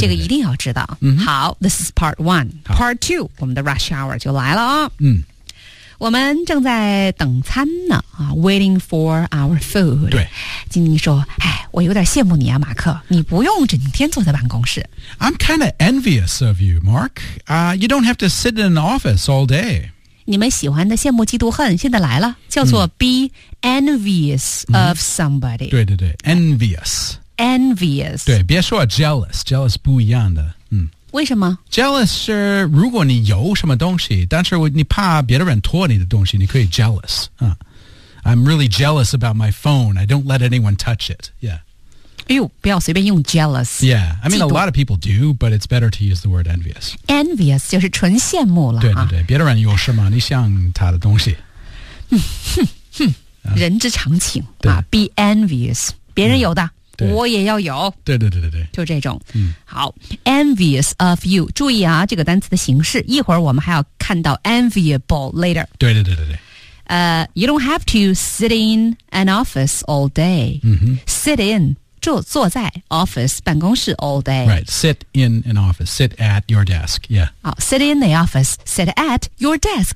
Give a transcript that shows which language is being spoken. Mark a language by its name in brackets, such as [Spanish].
[Chinese] 这个一定要知道、 [English] mm-hmm. [Chinese] 好 [English] this is part one. [Chinese] Part two, 我们的 rush hour 就来了、 [English] mm. [Chinese] 我们正在等餐呢 [English] waiting for our food. [Chinese] 对晶晶说哎，我有点羡慕你啊马克你不用整天坐在办公室 [English] I'm kind of envious of you, Mark、you don't have to sit in an office all day [Chinese] 你们喜欢的羡慕嫉妒恨现在来了叫做 be envious、嗯、of somebody 对对对 envious [English] envious [Chinese] 对别说 jealous jealous 不一样的、嗯、为什么 jealous 是如果你有什么东西但是你怕别人拖你的东西你可以 jealous、嗯 [English] I'm really jealous about my phone. I don't let anyone touch it. Yeah. [Chinese] 哎呦，不要随便用 jealous. [English] Yeah. I mean, a lot of people do, but it's better to use the word envious. [Chinese] Envious 就是纯羡慕了、啊。对对对，别人有什么你想他的东西。哼哼哼，人之常情啊。Be envious. 别人有的、嗯、我也要有。对对对对对。就这种。嗯、 [English] 好 ,envious of you. [Chinese] 注意啊这个单词的形式。一会儿我们还要看到 enviable later. 对对对对对。 [English] You don't have to sit in an office all day.、 Mm-hmm. [Chinese] Sit in, 就坐在 office, 办公室 all day. [English] Right, sit in an office, sit at your desk, yeah.、 Oh, sit in the office, sit at your desk.